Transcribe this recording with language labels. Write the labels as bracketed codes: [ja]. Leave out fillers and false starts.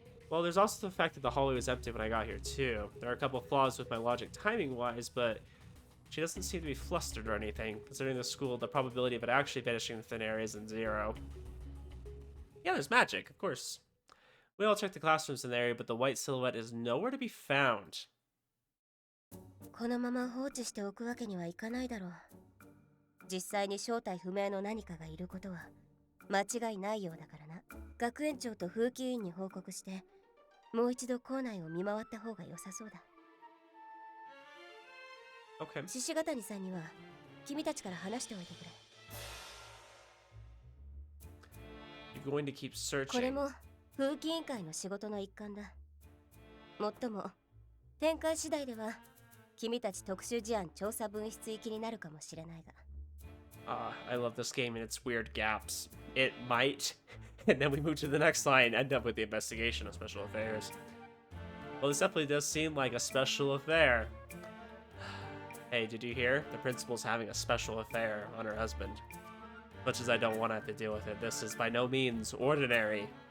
[en] Well, there's also the fact that the hallway was empty when I got here too. There are a couple flaws with my logic timing-wise, but she doesn't seem to be flustered or anything. Considering the school, the probability of it actually vanishing in thin air isn't 0. Yeah, there's magic, of course. We all checked the classrooms in the area, but the white silhouette is nowhere to be found. [ja] このまま放置しておくわけにはいかないだろう。実際に正体不明の何かがいることは間違いないようだからな。学園長と風紀委員に報告してもう一度校内を見回った方が良さそうだ。 [en] Okay. [ja] 獅子ヶ谷さんには君たちから話しておいてくれ。 [en] You're going to keep [ja] これ [en] searching. [ja] も風紀委員会の仕事の一環だ。もっとも展開次第では君たち特殊事案調査分室行きになるかもしれないが。 [en] I love this game and its weird gaps. It might, and then we move to the next line, end up with the investigation of special affairs. Well, this definitely does seem like a special affair. Hey, did you hear? The principal's having a special affair on her husband. Much as I don't want to have to deal with it, this is by no means ordinary.